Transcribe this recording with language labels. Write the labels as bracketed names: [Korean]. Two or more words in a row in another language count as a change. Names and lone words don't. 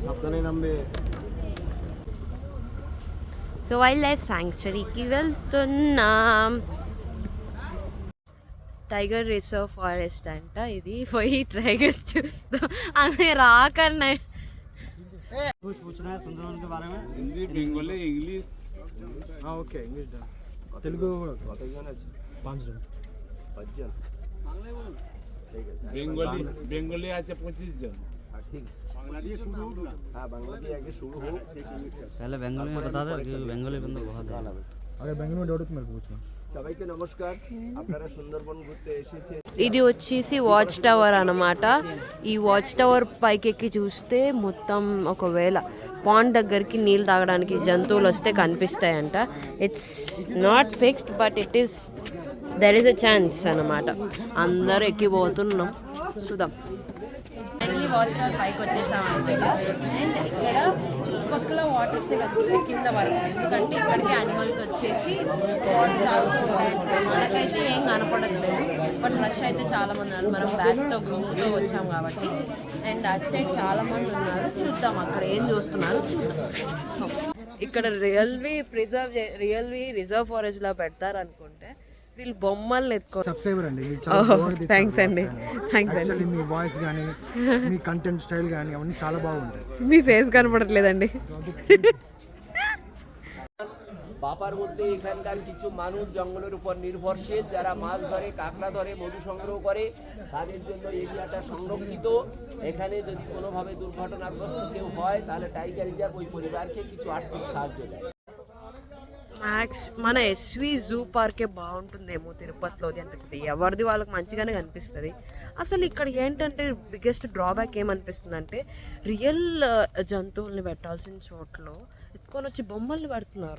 [English] so wild life sanctuaryకి [Telugu] వెళ్తున్నాం. [English] tiger reserve forest [Telugu] అంట. ఇది పోయి టైగర్స్ చూద్దాం. ఆమె రాకన్నా తెలుగు [Hindi] बेंगोली आके 25 जन। पहले बंगाली में बता दे कि बंगाली बंदा बहुत है। अरे बंगाली में डाउट मेरे पूछना। [Bangla] সবাইকে নমস্কার, আপনারা সুন্দরবন ঘুরতে এসেছে। [Telugu] ఇది వచ్చేసి [English] watch tower [Telugu] అన్నమాట. ఈ [English] watch tower [Telugu] పైకెక్కి చూస్తే మొత్తం ఒకవేళ పాండ్ దగ్గరికి నీళ్ళు తాగడానికి జంతువులు వస్తే కనిపిస్తాయంట. [English] it's not fixed but there is a chance అన్నమాట. [Telugu] అందరూ ఎక్కిపోతున్నాం, చూద్దాం. [English] finally watch tower [Telugu] పైకి వచ్చేసాం అనమాట. అండ్ ఇక్కడ చుట్టుపక్కల వాటర్సే కనిపిస్తాయి కింద వరకు, ఎందుకంటే ఇక్కడికి యానిమల్స్ వచ్చేసి వాటర్ తాగుతున్నాయి. మనకైతే ఏం కనపడట్లేదు, [English] but rush [Telugu] అయితే చాలా మంది ఉన్నారు. మనం బ్యాచ్తో గ్రూప్తో వచ్చాం కాబట్టి. అండ్ అటు సైడ్ చాలా మంది ఉన్నారు, చూద్దాం అక్కడ ఏం చూస్తున్నారు చూద్దాం. ఇక్కడ రియల్వి [English] reserve forestలా [Telugu] పెడతారు అనుకుంటే వీళ్ళు బొమ్మల్ని ఎత్తుకో. సబ్స్క్రైబర్ అండి మీరు చాలా బాగా తీస్తారు థ్యాంక్స్ అండి, థ్యాంక్స్ అండి. యాక్చువల్లీ మీ వాయిస్ కానీ మీ [English] content style [Telugu] కానీ అవన్నీ చాలా బాగుంటాయి. మీ ফেস కనపడట్లేదండి. [Bangla] বাপার মধ্যে এখানকার কিছু মানুষ জঙ্গলের উপর নির্ভরশীল, যারা মাছ ধরে, কাঁকড়া ধরে, মধু সংগ্রহ করে, তাদের জন্য এরিয়াটা সংরক্ষিত। এখানে যদি কোনোভাবে দুর্ঘটনাগ্রস্ত কেউ হয় তাহলে [English] tiger reserve [Bangla] ওই পরিবারকে কিছু আর্থিক সাহায্য দেয়। [Telugu] మన ఎస్వి జూ పార్కే బాగుంటుందేమో తిరుపతిలోది అనిపిస్తుంది. ఎవరిది వాళ్ళకి మంచిగానే కనిపిస్తుంది. అసలు ఇక్కడ ఏంటంటే [English] biggest drawback [Telugu] ఏమనిపిస్తుంది అంటే రియల్ జంతువుల్ని పెట్టాల్సిన చోట్లో ఎత్తుకొని వచ్చి బొమ్మల్ని పెడుతున్నారు.